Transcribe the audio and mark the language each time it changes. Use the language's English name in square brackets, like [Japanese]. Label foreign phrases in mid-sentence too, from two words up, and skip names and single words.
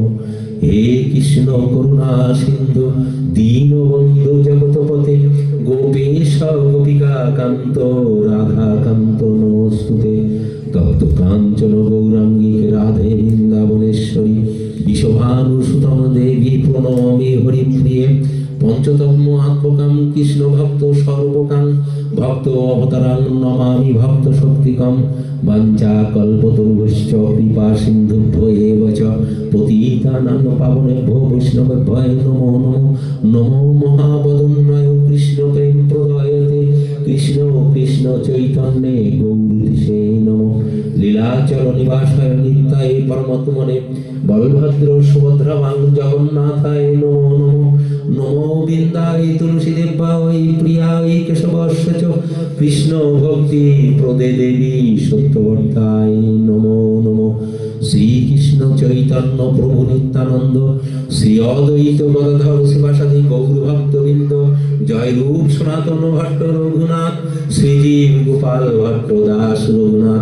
[Sanskrit] হে কৃষ্ণ করুণা সিন্ধু দীনবন্ধু জগৎপতে গোপেশ গোপিকা কান্ত রাধা কান্ত নমস্তুতে। তপ্ত কাঞ্চন গৌরাঙ্গী রাধে বৃন্দাবনেশ্বরী বিশ্বভানুসুতম দেবী প্রণমে হরিপ্রিয়ে। পঞ্চতম আত্মকাম কৃষ্ণ ভক্ত সর্বকাম ভক্ত অবতারাং নমামি ভক্ত শক্তিকম। বাঞ্ছা কল্পতরুভ্যশ্চ কৃপা সিন্ধুভ্য এব চ পতিতানাং পাবনেভ্যো বৈষ্ণবেভ্যো নমো নমঃ। নমো মহাবদন্যায় কৃষ্ণ প্রেম প্রদায়তে কৃষ্ণ কৃষ্ণ চৈতন্যে গৌরীশে নমঃ। লীলাচল নিবাসায় নিত্যায় পরমাত্মনে বলভদ্র সুভদ্রাবাং জগন্নাথায় নমো নমঃ। নমো বৃন্দায় তুলসীদেবায় প্রিয়ায় কেশবস্য চ কৃষ্ণ ভক্তি প্রদে দেবী সত্যবর্তায় নমো নমঃ। [Bangla] শ্রীকৃষ্ণ চৈতন্য প্রভু নিত্যানন্দ শ্রী অদ্বৈত গদাধর শিবাসাদি গৌর ভক্তবৃন্দ জয় রূপ সনাতন ভট্ট রঘুনাথ শ্রীজীব গোপাল ভট্ট দাস রঘুনাথ।